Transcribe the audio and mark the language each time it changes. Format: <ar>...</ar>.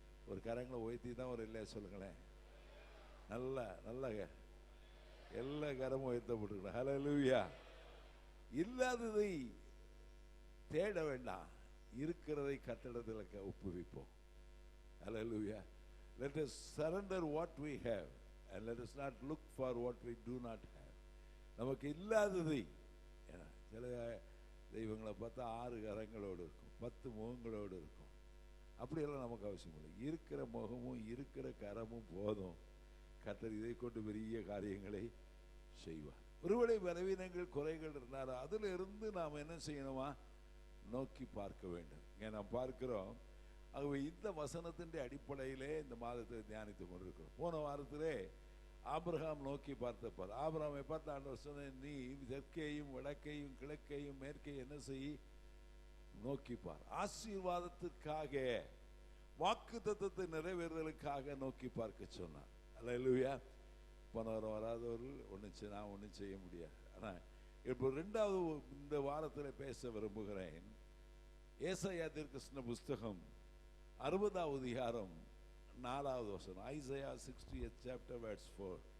<ta>ஒரு கரங்களை உயர்த்தி தான் ஒரு இல்லையா சொல்லுங்களேன். நல்ல நல்ல எல்லா கரமும் உயர்த்தப்பட்டிருக்கணும். ஹல்லேலூயா. இல்லாததை தேட வேண்டாம், இருக்கிறதை கர்த்தரிடத்தில் ஒப்புவிப்போம். ஹல்லேலூயா.</ta> <en>Let us surrender what we have and let us not look for what we do not have.</en> <ta>நமக்கு இல்லாததை, சில தெய்வங்களை பார்த்தா 6 கரங்களோடு இருக்கும், 10 முகங்களோடு இருக்கும். அப்படியெல்லாம் நமக்கு அவசியம் இல்லை. இருக்கிற முகமும் இருக்கிற கரமும் போதும். கர்த்தர் இதை கொண்டு பெரிய காரியங்களை செய்வார். ஒருவேளை பலவீனங்கள் குறைகள் இருந்தாலும் அதில் இருந்து நாம் என்ன செய்யணுமா? நோக்கி பார்க்க வேண்டும். இங்கே நாம் பார்க்கிறோம். ஆகவே இந்த வசனத்தின் அடிப்படையிலே இந்த மாதத்தை தியானித்துக் கொண்டிருக்கிறோம். போன வாரத்திலே ஆபிரகாம் நோக்கி பார்த்தப்பார். ஆபிரகாமை பார்த்து ஆண்டவர் சொன்ன, நீ தெற்கேயும் வடக்கையும் கிழக்கையும் மேற்கையும் என்ன செய்? நோக்கிப்பார். ஆசீர்வாதத்திற்காக, வாக்கு தத்தத்தை நிறைவேறுதலுக்காக நோக்கி பார்க்க சொன்னார். அல்லேலூயா. போனவரும் வராதவர்கள் நான் ஒன்றும் செய்ய முடியாது. ஆனால் இப்போ 2வது இந்த வாரத்தில் பேச விரும்புகிறேன். ஏசாயா தீர்க்கதரிசன புஸ்தகம் 60வது அதிகாரம் 4வது வசனம்.</ta> <en>Isaiah 60th chapter verse 4.</en>